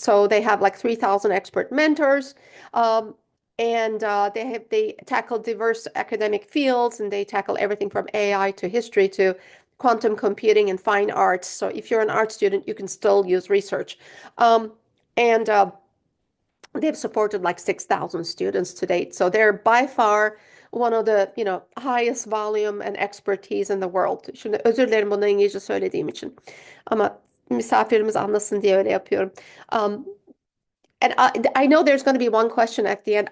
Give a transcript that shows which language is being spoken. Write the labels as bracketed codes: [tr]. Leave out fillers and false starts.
[en] So they have like 3,000 expert mentors. Um, and they tackle diverse academic fields, and they tackle everything from AI to history to quantum computing and fine arts. So if you're an art student, you can still use research. Um, and they've supported like 6,000 students to date. So they're by far one of the, highest volume and expertise in the world. [tr] Şimdi özür dilerim bunu İngilizce söylediğim için. Ama misafirimiz anlasın diye öyle yapıyorum. [en] Um, and I know there's going to be one question at the end.